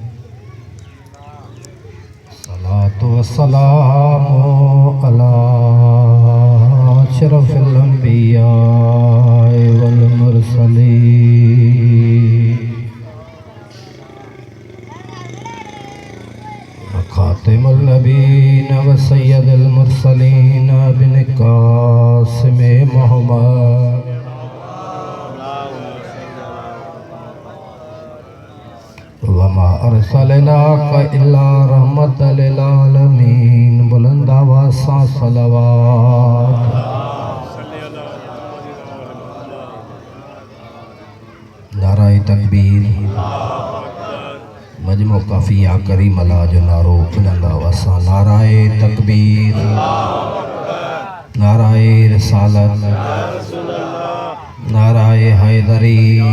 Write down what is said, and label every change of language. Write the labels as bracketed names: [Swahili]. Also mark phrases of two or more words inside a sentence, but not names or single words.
[Arabic] الصلاة والسلام على أشرف الأنبياء والمرسلين. خاتم النبيين وسيد المرسلين بن قاسم محمد. وما أرسلناك إلا رحمة للعالمين. [Sindhi] बुलंद आवाज़ सां सलावत। नाराए तकबीर। मजमो काफिया करीम अल्लाह जो नारो बुलंद आवाज़ सां नाराए तकबीर, नाराए रिसालत, नाराए हैदरी।